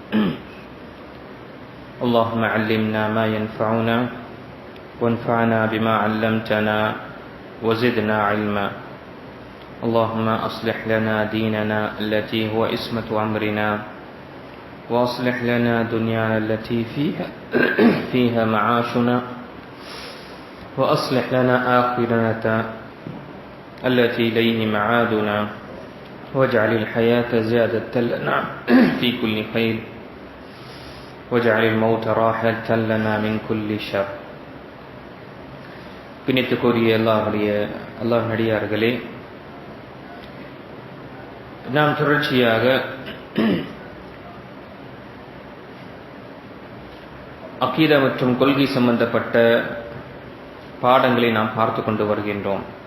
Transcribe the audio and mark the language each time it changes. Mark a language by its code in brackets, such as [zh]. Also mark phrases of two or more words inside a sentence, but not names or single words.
[ar] اللهم علمنا ما ينفعنا وانفعنا بما علمتنا وزدنا علما اللهم أصلح لنا ديننا التي هو عصمة أمرنا وأصلح لنا دنيانا التي فيها معاشنا وأصلح لنا آخرتنا التي إليه معادنا واجعل الحياة زيادة لنا في كل خير واجعل الموت راحة لنا من كل شر. [ta] பிணித்துக்குரிய அல்லாஹ் நடிகார்களே, நாம் தொடர்ச்சியாக அகீதா மற்றும் கொள்கை சம்பந்தப்பட்ட பாடங்களை நாம் பார்த்து கொண்டு வருகின்றோம்.